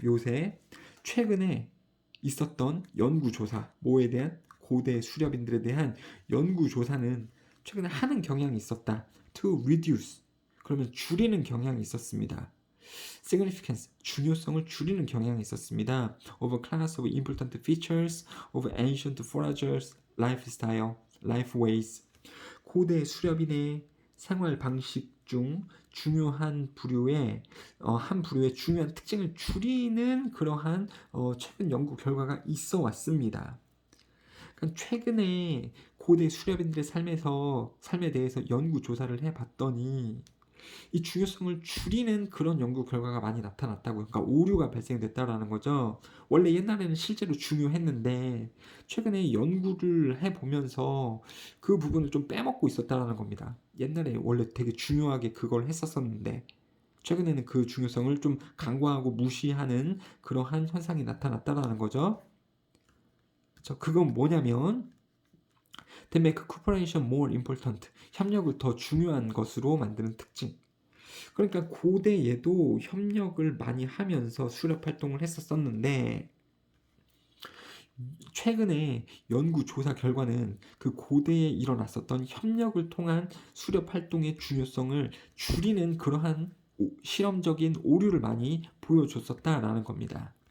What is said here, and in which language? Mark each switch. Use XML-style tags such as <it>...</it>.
<ko>요새 최근에 있었던 연구조사, 뭐에 대한 고대 수렵인들에 대한 연구조사는 최근에 하는 경향이 있었다.</ko> <en>To reduce,</en> <ko>그러면 줄이는 경향이 있었습니다. significance, 중요성을 줄이는 경향이 있었습니다.</ko> <en>Of a class of important features of ancient foragers' lifestyle, life ways.</en> <ko>고대 수렵인의 생활 방식 중 중요한 부류의 한 부류의 중요한 특징을 줄이는 그러한 최근 연구 결과가 있어 왔습니다. 그러니까 최근에 고대 수렵인들의 삶에 대해서 연구 조사를 해봤더니 이 중요성을 줄이는 그런 연구 결과가 많이 나타났다고요. 그러니까 오류가 발생됐다라는 거죠. 원래 옛날에는 실제로 중요했는데 최근에 연구를 해보면서 그 부분을 좀 빼먹고 있었다라는 겁니다. 옛날에 원래 되게 중요하게 그걸 했었었는데 최근에는 그 중요성을 좀 간과하고 무시하는 그러한 현상이 나타났다라는 거죠. 그렇죠? 그건 뭐냐면</ko> <en>They make cooperation more important.</en> <ko>협력을 더 중요한 것으로 만드는 특징. 그러니까 고대에도 협력을 많이 하면서 수렵 활동을 했었었는데 최근에 연구 조사 결과는 그 고대에 일어났었던 협력을 통한 수렵 활동의 중요성을 줄이는 그러한 실험적인 오류를 많이 보여줬었다라는 겁니다.</ko>